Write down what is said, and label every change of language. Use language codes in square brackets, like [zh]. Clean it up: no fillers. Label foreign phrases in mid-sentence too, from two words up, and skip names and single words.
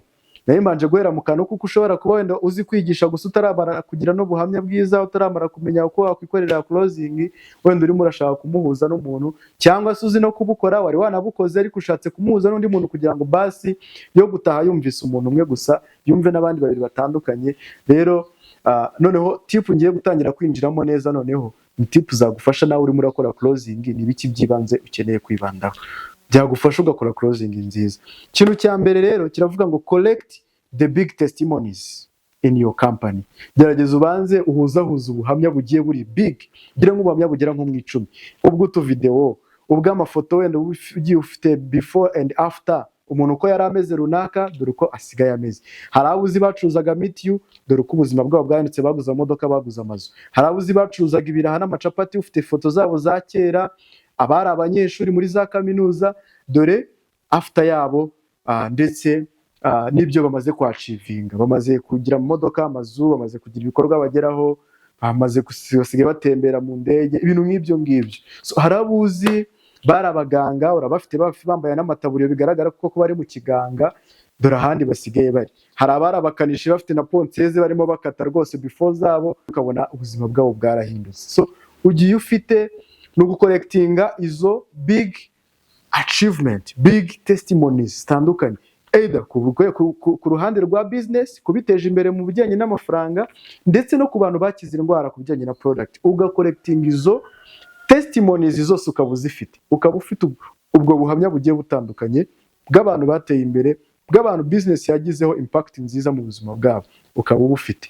[rw] Nayo mbanje guhera mu kantu kuko ushobora kuba wenda uzi kwigisha gusa utaramara kugira no buhamya bwiza, utaramara kumenya uko wakwikorera closing, wenda urimo urashaka kumuhuza n'umuntu, cyangwa se uzi no kubukora wari wanabukoze ariko ushatse kumuhuza n'undi muntu kugira ngo basi yo gutaha yumvise umuntu umwe gusa, yumve n'abandi babiri batandukanye. Rero noneho tip ngiye gutangira kwinjiramo neza, noneho ni tip zagufasha nawe urimo urakora closing. Ni biki byibanze ukeneye kwibandaho byagufasha ugakora closing nziza. Ikintu cya mbere rero kiravuga ngo [en] collect the big testimonies in your company. [rw] Gerageza ubanze uhuzahuza ubuhamya bugiye buri big, gira nk'ubuhamya bugera nko mu 10, ubwo utu video, ubwo amafoto wenda ugiye ufite [en] before and after, [rw] umuntu uko yari ameze runaka dore uko asigaye ameze. Hari abuzi bacuruzaga meet you, dore uko ubuzima bwabo bwahindutse, baguza imodoka, baguza amazu. Hari abuzi bacuruzaga ibiraha n'amacapati, ufite foto zabo za kera. Abari abanyeshuri muri za kaminuza, dore after yabo, ndetse n'ibyo bamaze kwachivinga, bamaze kugira mu modoka, amazu, bamaze kugira ibikorwa bageraho, bamaze gusigaye batembera mu ndege, ibintu nk'ibyo ngibyo. So hari abuzi bari abaganga, urabafite bambaye n'amataburiyo bigaragara ko bari mu kiganga, dore ahandi basigaye bari. Hari abari abakanishi bafite na ponseze barimo bakata rwose before zabo, ukabona ubuzima bwabo bwarahindutse. So ugiye ufite no gucollectinga izo [en] big achievement, big testimonies [rw] zitandukanye, either ku ruhande rwa business, kubiteje imbere mu bijyanye n'amafaranga, ndetse no ku bantu bakize indwara ku bijyanye na product. Ugacollectinga izo testimonies zose ukaba uzifite, ukaba ufite ubwo buhamya bugiye butandukanye bw'abantu bateye imbere, bw'abantu business yagizeho impact nziza mu buzima bwabo, ukaba ubufite.